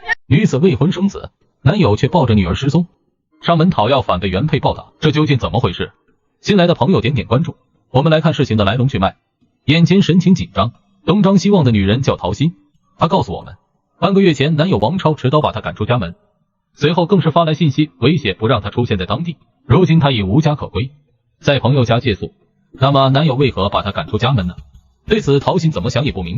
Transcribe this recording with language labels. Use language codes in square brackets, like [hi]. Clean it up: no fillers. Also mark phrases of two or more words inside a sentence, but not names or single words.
[zh] 女子未婚生子，男友卻抱着女兒失蹤，上門討要反被原配暴打，這究竟怎麼回事？新來的朋友點點關注，我們來看事情的來龍去脈。眼前神情緊張、東張西望的女人叫陶心，她告訴我們，半個月前男友王超持刀把她趕出家門，隨後更是發来信息威脅不讓她出現在當地。如今她已无家可歸，在朋友家借宿。那麼男友為何把她趕出家門呢？對此陶心怎麼想也不明白。